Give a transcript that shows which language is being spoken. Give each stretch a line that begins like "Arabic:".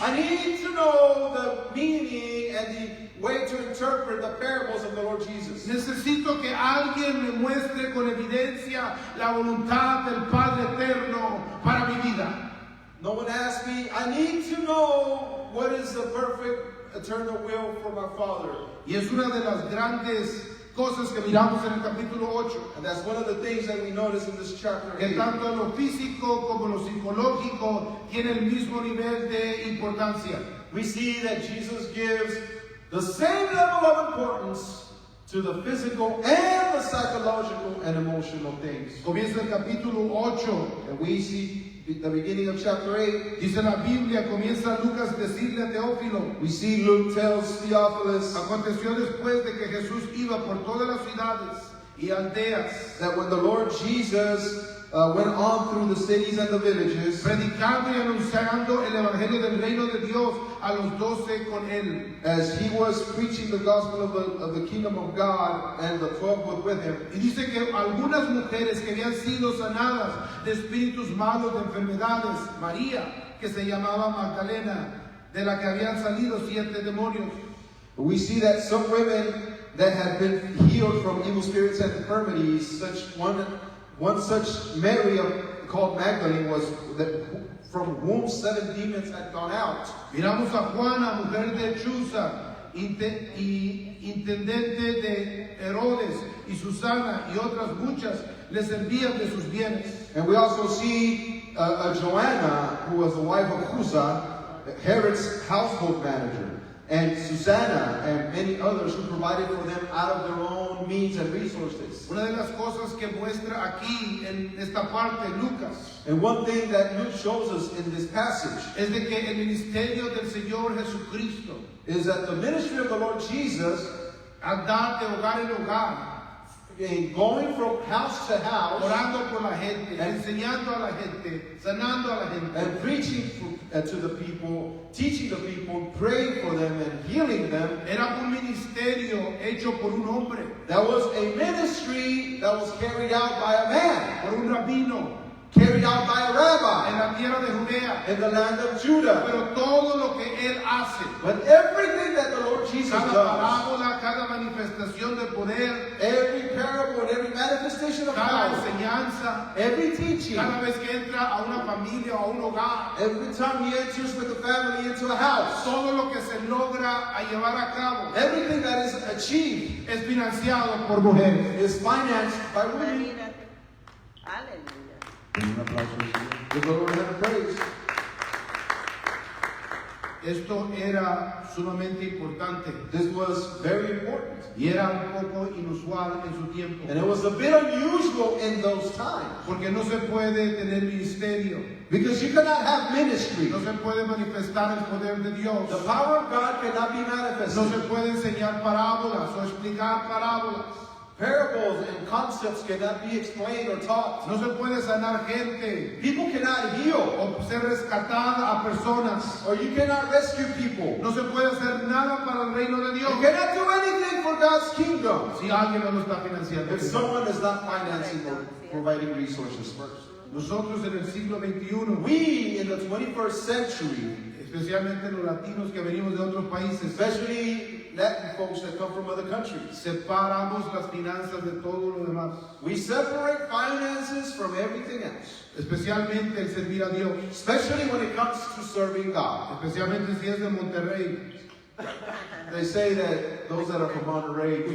English: I need to know the meaning and the way to interpret the parables of the Lord Jesus.
Spanish: Necesito que alguien me muestre con evidencia la voluntad del Padre Eterno para mi vida.
English: No one asked me, I need to know what is the perfect eternal will for my Father.
Spanish: Y es una de las grandes cosas que miramos en el capítulo 8.
English: And that's one of the things that we notice in this chapter
Spanish: Que
English: 8.
Spanish: tanto lo físico como lo psicológico tiene el mismo nivel de importancia.
English: We see that Jesus gives the same level of importance to the physical and the psychological and emotional things.
Spanish: Comienza el capítulo 8.
English: And we see the beginning of chapter 8.
Spanish: Dice la Biblia, comienza Lucas decirle a Teófilo:
English: We see Luke tells Theophilus
Spanish: aconteció después de que Jesús iba por todas las ciudades y aldeas,
English: that when the Lord Jesus went on through the cities and the villages,
Spanish: predicando y anunciando el evangelio del reino de Dios a los 12 con él.
English: as he was preaching the gospel of the kingdom of God, and the 12 were with him.
Spanish: Y dice que algunas mujeres que habían sido sanadas de espíritus malos, de enfermedades, María, que se llamaba Magdalena, de la que habían salido 7 demonios.
English: We see that some women that had been healed from evil spirits and infirmities, such one such Mary called Magdalene was from whom 7 demons had gone out.
Spanish: Miramos a Juana, mujer de Chuza, intendente de Herodes, y Susana y otras muchas les servían de sus bienes.
English: And we also see Joanna, who was the wife of Chuza, Herod's household manager, and Susanna, and many others who provided for them out of their own means and resources.
Spanish: Una de las cosas que muestra aquí en esta parte Lucas
English: And one thing that Luke shows us in this passage
Spanish: es de que el ministerio del Señor Jesucristo,
English: is that the ministry of the Lord Jesus,
Spanish: andar de hogar en hogar,
English: in going from house to house
Spanish: orando por la gente, enseñando a la gente, sanando a la gente,
English: and preaching to the people, teaching the people, praying for them and healing them,
Spanish: era un ministerio hecho por un hombre,
English: that was a ministry that was carried out by a man,
Spanish: por un rabino,
English: carried out by a
Spanish: en
English: rabbi
Spanish: la tierra de Judea.
English: in the land of Judah.
Spanish: Pero todo lo que él hace,
English: But everything that the Lord Jesus
Spanish: cada
English: does,
Spanish: parábola, cada manifestación de poder,
English: every parable and every every manifestation of
Spanish: cada
English: power,
Spanish: enseñanza,
English: every teaching,
Spanish: cada vez que entra a una familia o a un hogar,
English: every time he enters with the family into a house,
Spanish: todo lo que se logra a llevar a cabo
English: everything that is achieved
Spanish: es financiado por mujeres.
English: is financed by women.
Spanish: Imagínate. Aleluya. Un aplauso al Señor.
English: Give the Lord a praise.
Spanish: Esto era sumamente importante
English: This was very important.
Spanish: y era un poco inusual en su tiempo,
English: And it was a bit unusual in those times.
Spanish: porque no se puede tener ministerio,
English: Because you cannot have ministry.
Spanish: no se puede manifestar el poder de Dios,
English: The power of God cannot be
Spanish: no
English: manifested.
Spanish: se puede enseñar parábolas o explicar parábolas,
English: Parables and concepts cannot be explained or taught.
Spanish: no se puede sanar gente
English: People cannot heal,
Spanish: o ser rescatada a personas,
English: or you cannot rescue people.
Spanish: no se puede hacer nada para el reino de Dios
English: You cannot do anything for God's kingdom
Spanish: si alguien no lo está financiando.
English: if someone is not financing or providing resources first.
Spanish: Nosotros en el siglo XXI,
English: We in the 21st century,
Spanish: especialmente los latinos que venimos de otros países,
English: especially Latin folks that come from other countries,
Spanish: separamos las finanzas de todo lo demás,
English: we separate finances from everything else,
Spanish: especialmente el servir a Dios,
English: especially when it comes to serving God.
Spanish: especialmente si es de Monterrey.
English: They say that those that are from Monterrey do